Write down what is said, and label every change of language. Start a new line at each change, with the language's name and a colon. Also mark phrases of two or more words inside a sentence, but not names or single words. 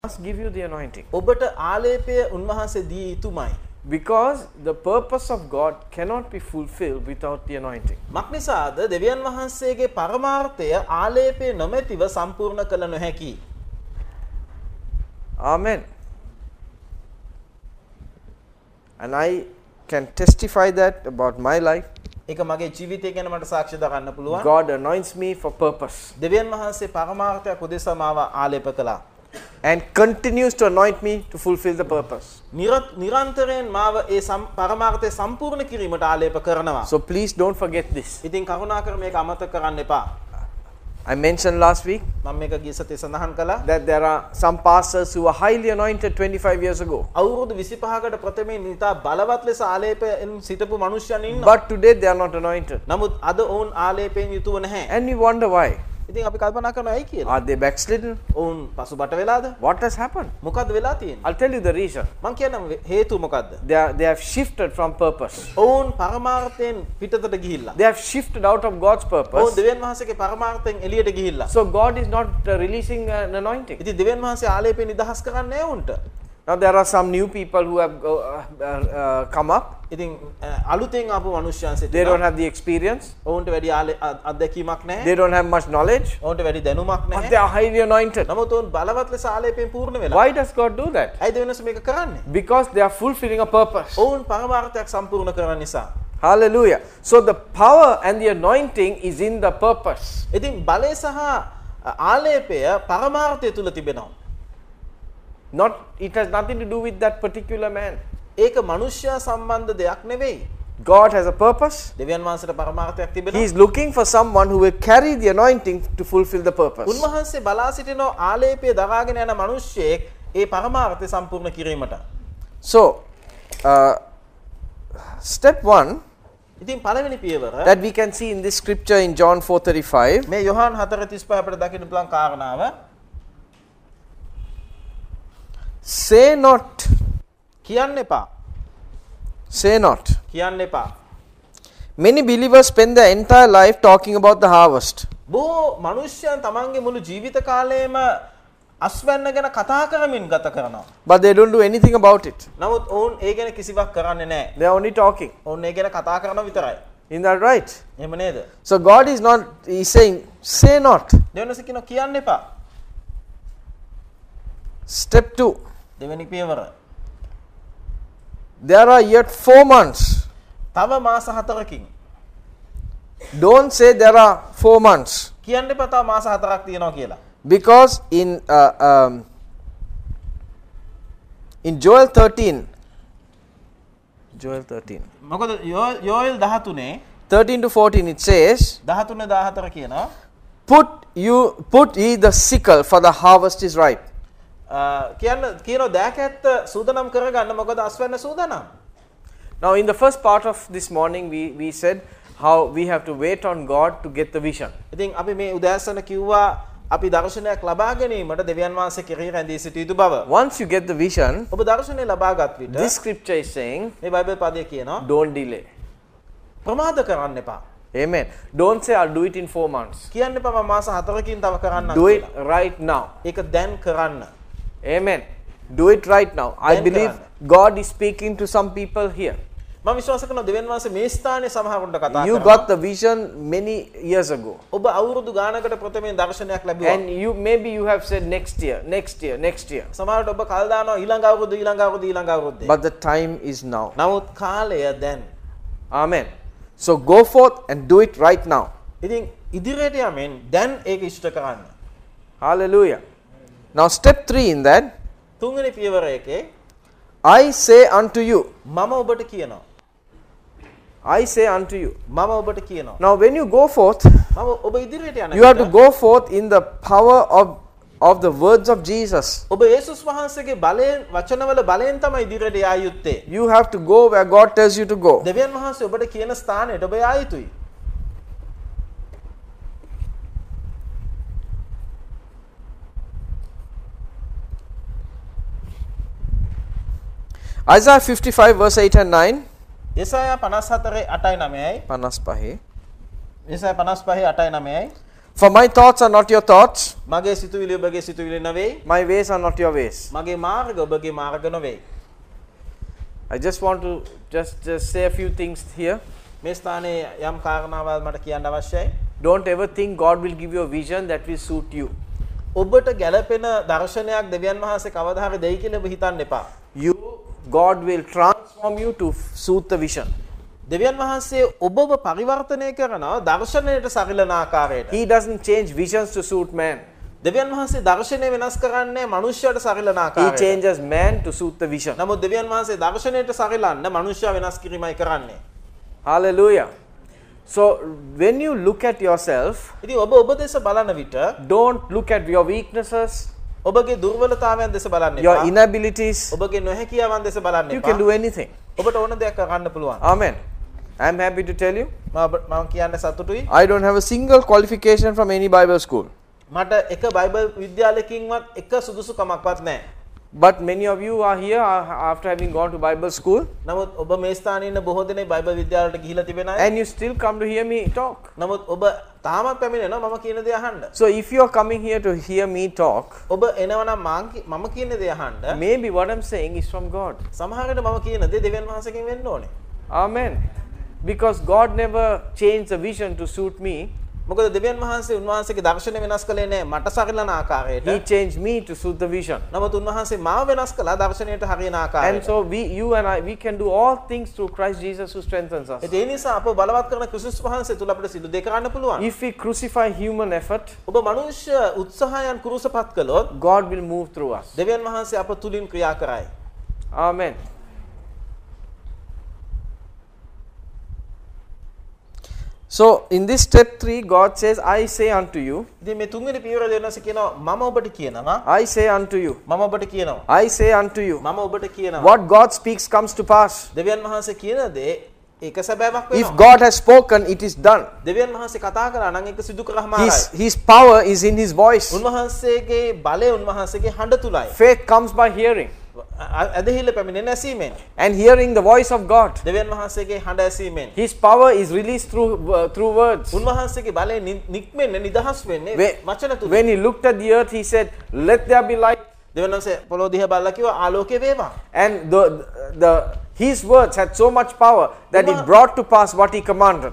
English: must give you the anointing.
Sinhala: ඔබට ආලේපය උන්වහන්සේ දී යුතුමයි.
English: Because the purpose of God cannot be fulfilled without the anointing.
Sinhala: මක්නිසාද දෙවියන් වහන්සේගේ පරමාර්ථය ආලේපය නොමැතිව සම්පූර්ණ කළ නොහැකි.
English: Amen. And I can testify that about my life.
Sinhala: ඒක මගේ ජීවිතය ගැන මට සාක්ෂි දරන්න පුළුවන්.
English: God anoints me for purpose.
Sinhala: දෙවියන් වහන්සේ පරමාර්ථයක් උදෙසා මාව ආලේප කළා.
English: And continues to anoint me to fulfill the purpose.
Sinhala: නිරන්තරයෙන් මාව ඒ පරමාර්ථය සම්පූර්ණ කිරීමට ආලේප කරනවා.
English: So please don't forget this.
Sinhala: ඉතින් කරුණාකර මේක අමතක කරන්න එපා.
English: I mentioned last week
Sinhala: මම මේක ගිය සතියේ සඳහන් කළා.
English: that there are some pastors who were highly anointed 25 years ago.
Sinhala: අවුරුදු 25කට ප්‍රථමයෙන් නිතා බලවත් ලෙස ආලේපයෙන් සිටපු මිනිස්යන් ඉන්නවා.
English: But today they are not anointed.
Sinhala: නමුත් අද ඔවුන් ආලේපයෙන් යුතුව නැහැ.
English: And we wonder why.
Sinhala: ඉතින් අපි කල්පනා කරනවා ඇයි කියලා.
English: Are they backslidden?
Sinhala: ඔවුන් පසුබට වෙලාද?
English: What has happened?
Sinhala: මොකද්ද වෙලා තියෙන්නේ?
English: I'll tell you the reason.
Sinhala: මං කියන්නම් හේතුව මොකද්ද?
English: They have shifted from purpose.
Sinhala: ඔවුන් පරමාර්ථයෙන් පිටතට ගිහිල්ලා.
English: They have shifted out of God's
Sinhala: ඔවුන්
English: purpose.
Sinhala: දෙවියන් වහන්සේගේ පරමාර්ථයෙන් එළියට ගිහිල්ලා.
English: So God is not releasing an anointing.
Sinhala: ඉතින් දෙවියන් වහන්සේ ආලේපය නිදහස් කරන්නේ නැහැ උන්ට.
English: Now there are some new people who have come up.
Sinhala: ඉතින් අලුතෙන් ආපු මිනිස්යන්
English: They
Sinhala: සිටිනවා.
English: don't have the experience.
Sinhala: ඔවුන්ට වැඩි අත්දැකීමක් නැහැ.
English: They don't have much knowledge.
Sinhala: ඔවුන්ට වැඩි දැනුමක්
English: But
Sinhala: නැහැ.
English: they are highly anointed.
Sinhala: නමුත් ඔවුන් බලවත් ලෙස ආලේපයෙන් පූර්ණ වෙලා.
English: Why does God do that?
Sinhala: ඇයි දෙවියන් වහන්සේ මේක කරන්නේ?
English: Because they are fulfilling a purpose.
Sinhala: ඔවුන් පරමාර්ථයක් සම්පූර්ණ කරන නිසා.
English: Hallelujah. So the power and the anointing is in the purpose.
Sinhala: ඉතින් බලය සහ ආලේපය පරමාර්ථය තුල තිබෙනවා.
English: It has nothing to do with that particular man.
Sinhala: ඒක මනුෂ්‍යයා සම්බන්ධ දෙයක් නෙවෙයි.
English: God has a purpose.
Sinhala: දෙවියන් වහන්සේට පරමාර්ථයක්
English: He
Sinhala: තිබෙනවා.
English: is looking for someone who will carry the anointing to fulfill the purpose.
Sinhala: උන්වහන්සේ බලා සිටින ආලේපය දරාගෙන යන මිනිස්සෙක් ඒ පරමාර්ථය සම්පූර්ණ කිරීමට.
English: So, step 1
Sinhala: ඉතින් පළවෙනි පියවර
English: that we can see in this scripture in John 4:35.
Sinhala: මේ යොහාන් 4:35 අපිට දකින්න පුළුවන් කාරණාව.
English: Say not.
Sinhala: කියන්න එපා.
English: Say not.
Sinhala: කියන්න එපා.
English: Many believers spend their entire life talking about the harvest.
Sinhala: බොහෝ මිනිස්යන් තමන්ගේ මුළු ජීවිත කාලයම අස්වැන්න ගැන කතා කරමින් ගත කරනවා.
English: But they don't do anything about it.
Sinhala: නමුත් ඔවුන් ඒ ගැන කිසිවක් කරන්නේ නැහැ.
English: They are only talking.
Sinhala: ඔවුන් ඒ ගැන කතා කරනවා විතරයි.
English: Isn't that right?
Sinhala: එහෙම නේද?
English: So God is not, He's saying, say not.
Sinhala: දෙවෙනි කියනවා කියන්න එපා.
English: Step 2.
Sinhala: දෙවෙනි පියවර.
English: There are yet 4 months.
Sinhala: තව මාස 4කින්.
English: Don't say there are 4 months.
Sinhala: කියන්න එපා තව මාස 4ක් තියෙනවා කියලා.
English: Because in Joel 13,
Sinhala: මොකද යෝයල් 13
English: 13 to 14 it says,
Sinhala: 13 14 කියනවා
English: put ye the sickle, for the harvest is ripe.
Sinhala: කියනවා දෑකැත්ත සූදානම් කරගන්න මොකද අස්වැන්න සූදානම්.
English: Now in the first part of this morning we said how we have to wait on God to get the vision.
Sinhala: ඉතින් අපි මේ උදෑසන කිව්වා අපි දර්ශනයක් ලබා ගැනීමට දෙවියන් වහන්සේ කෙරෙහි රැඳී සිටිය යුතු බව.
English: Once you get the vision,
Sinhala: ඔබ දර්ශනය ලබාගත් විට
English: this scripture is saying,
Sinhala: මේ බයිබල් පදය කියනවා
English: don't delay.
Sinhala: ප්‍රමාද කරන්න එපා.
English: Amen. Don't say I'll do it in 4 months.
Sinhala: කියන්න එපා මම මාස 4කින් තව කරන්නම්
English: Do it
Sinhala: කියලා.
English: right now.
Sinhala: ඒක දැන් කරන්න.
English: Amen. Do it right now. I believe God is speaking to some people here.
Sinhala: මම විශ්වාස කරනවා දෙවියන් වහන්සේ මේ ස්ථානයේ සමහරුන්ට කතා
English: You
Sinhala: කරනවා.
English: got the vision many years ago.
Sinhala: ඔබ අවුරුදු ගානකට ප්‍රථමයෙන් දර්ශනයක් ලැබුවා.
English: And maybe you have said next year.
Sinhala: සමහරවිට ඔබ කල් දානවා ඊළඟ අවුරුද්ද.
English: But the time is now.
Sinhala: නමුත් කාලය දැන්.
English: Amen. So go forth and do it right now.
Sinhala: ඉතින් ඉදිරියට යමින් දැන් ඒක ඉෂ්ට කරන්න.
English: Hallelujah. Now step 3 in that.
Sinhala: තුන්වෙනි පියවර එකේ
English: I say unto you.
Sinhala: මම ඔබට කියනවා.
English: I say unto you.
Sinhala: මම ඔබට කියනවා.
English: Now when you go forth,
Sinhala: මම ඔබ ඉදිරියට යන
English: you have to go forth in the power of the words of Jesus.
Sinhala: ඔබ යේසුස් වහන්සේගේ බලයෙන් වචනවල බලයෙන් තමයි ඉදිරියට යා යුත්තේ.
English: You have to go where God tells you to go.
Sinhala: දෙවියන් වහන්සේ ඔබට කියන ස්ථානයට ඔබ යා යුතුයි.
English: Isaiah 55 verse 8 and 9.
Sinhala: යෙසායා 54 8යි 9යි.
English: 55.
Sinhala: යෙසායා 55 8යි 9යි.
English: For my thoughts are not your thoughts,
Sinhala: මගේ සිතුවිලි ඔබගේ සිතුවිලි නෙවෙයි.
English: my ways are not your ways.
Sinhala: මගේ මාර්ග ඔබගේ මාර්ග නෙවෙයි.
English: I just want to just say a few things here.
Sinhala: මේ ස්ථානයේ යම් කාරණාවක් මට කියන්න අවශ්‍යයි.
English: Don't ever think God will give you a vision that will suit you.
Sinhala: ඔබට ගැළපෙන දර්ශනයක් දෙවියන් වහන්සේ කවදා හරි දෙයි කියලා ඔබ හිතන්න එපා.
English: God will transform you to suit the vision.
Sinhala: දෙවියන් වහන්සේ ඔබව පරිවර්තනය කරනවා දර්ශනයට සරිලන ආකාරයට.
English: He doesn't change visions to suit man.
Sinhala: දෙවියන් වහන්සේ දර්ශනය වෙනස් කරන්නේ මනුෂ්‍යයට සරිලන
English: He
Sinhala: ආකාරයට.
English: changes man to suit the vision.
Sinhala: නමුත් දෙවියන් වහන්සේ දර්ශනයට සරිලන්න මනුෂ්‍යයා වෙනස් කිරීමයි කරන්නේ.
English: Hallelujah. So when you look at yourself,
Sinhala: ඉතින් ඔබ දෙස බලන විට
English: don't look at your weaknesses,
Sinhala: ඔබගේ දුර්වලතාවයන් දෙස බලන්න
English: your
Sinhala: එපා.
English: inabilities.
Sinhala: ඔබගේ නොහැකියාවන් දෙස බලන්න
English: You
Sinhala: එපා.
English: can do anything.
Sinhala: ඔබට ඕන දෙයක් කරන්න පුළුවන්.
English: Amen. I'm happy to tell you,
Sinhala: මම කියන්න සතුටුයි.
English: I don't have a single qualification from any Bible school.
Sinhala: මට එක බයිබල් විද්‍යාලයකින්වත් එක සුදුසුකමක්වත් නැහැ.
English: But many of you are here after having gone to Bible school,
Sinhala: නමුත් ඔබ මේ ස්ථානයේ ඉන්න බොහෝ දෙනෙක් බයිබල් විද්‍යාලයට ගිහිලා තිබෙන අය.
English: and you still come to hear me talk.
Sinhala: නමුත් ඔබ තාමත් පැමිණෙනවා මම කියන දේ අහන්න.
English: So if you are coming here to hear me talk,
Sinhala: ඔබ එනවනම් මම කියන දේ අහන්න.
English: maybe what I'm saying is from God.
Sinhala: සමහර විට මම කියන දේ දෙවියන් වහන්සේගෙන් වෙන්න ඕනේ.
English: Amen. Because God never changed the vision to suit me.
Sinhala: මොකද දෙවියන් වහන්සේ උන්වහන්සේගේ දර්ශනය වෙනස් කළේ නැහැ මට සරිලන ආකාරයට.
English: He changed me to suit the vision.
Sinhala: නමුත් උන්වහන්සේ මාව වෙනස් කළා දර්ශනයට හරියන
English: And
Sinhala: ආකාරයට.
English: so you and I, we can do all things through Christ Jesus who strengthens us.
Sinhala: ඒ නිසා අප බලවත් කරන ක්‍රිස්තුස් වහන්සේ තුල අපිට සිදු දෙක කරන්න පුළුවන්.
English: If we crucify human effort,
Sinhala: ඔබ මනුෂ්‍ය උත්සාහයන් කුරුසපත් කළොත්
English: God will move through us.
Sinhala: දෙවියන් වහන්සේ අප තුලින් ක්‍රියා කරයි.
English: Amen. So in this step 3, God says, I say unto you,
Sinhala: ඉතින් මේ තුන්වෙනි පියවර දෙන්නස කියනවා මම ඔබට කියනවා.
English: I say unto you,
Sinhala: මම ඔබට කියනවා.
English: I say unto you,
Sinhala: මම ඔබට කියනවා.
English: what God speaks comes to pass.
Sinhala: දෙවියන් වහන්සේ කියන දේ ඒක සැබෑවක්
English: If
Sinhala: වෙනවා.
English: God has spoken, it is done.
Sinhala: දෙවියන් වහන්සේ කතා කරා නම් ඒක සිදු කරාමයි.
English: His power is in his voice.
Sinhala: උන්වහන්සේගේ බලය උන්වහන්සේගේ හඬ තුලයි.
English: Faith comes by hearing,
Sinhala: ඇදහිල්ල පැමිණෙන ඇසීමෙන්.
English: and hearing the voice of God.
Sinhala: දෙවියන් වහන්සේගේ හඬ ඇසීමෙන්.
English: His power is released through words.
Sinhala: උන්වහන්සේගේ බලය නික්මෙන්නේ නිදහස් වෙන්නේ වචන තුලින්.
English: When he looked at the earth, he said, let there be light.
Sinhala: දෙවියන් වහන්සේ පොළොව දිහා බලලා කිව්වා ආලෝකය වේවා.
English: And his words had so much power that it brought to pass what he commanded.